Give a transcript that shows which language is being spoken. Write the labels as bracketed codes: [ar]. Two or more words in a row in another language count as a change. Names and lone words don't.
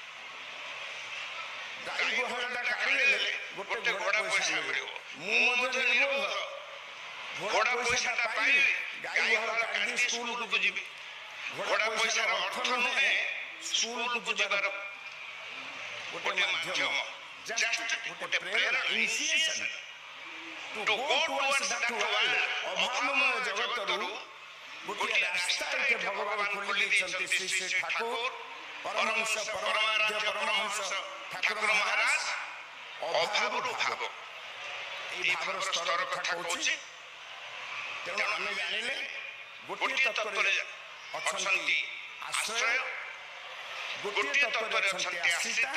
[or] ଗାଈ ଗୁହାଳଟା କାଢିଦେଲେ ଗୋଟେ ଘୋଡ଼ା ପଇସା ମିଳିବ। ମୁଁ ମଧ୍ୟ ନିର୍ଭର ଘୋଡ଼ା ପଇସାଟା ପାଇଲି, ଗାଈ ଗୁହାଳ କାଢିଦେଇ ସ୍କୁଲକୁ ଯିବି। ଘୋଡ଼ା ପଇସାର ଅର୍ଥ ନୁହେଁ ସ୍କୁଲକୁ ଯିବାର ଗୋଟେ ମାଧ୍ୟମ, ଗୋଟେ ପ୍ରେରଣା, ଇନିସିଏସନ [en] to go towards that world। [or] ଅଭାବମୟ ଜଗତରୁ ଗୋଟିଏ ରାସ୍ତା ଏଠି ଭଗବାନ ଖୋଲି ଦେଇଛନ୍ତି। ଶ୍ରୀ ଶ୍ରୀ ଠାକୁର ପରମହଂସ ପରମାରାଧ୍ୟ ପରମହଂସ ଠାକୁର ମହାରାଜ ଅଭାବରୁ ଭାବ, এই ଭାବର ସ୍ତର କଥା କହୁଛି। ତେଣୁ ଆମେ ଜାଣିଲେ ଗୋଟିଏ ତତ୍ତ୍ୱରେ ଅଛନ୍ତି ଆଶ୍ରୟ, ଗୋଟିଏ ତତ୍ତ୍ୱରେ ଅଛନ୍ତି ଆଶ୍ରିତା।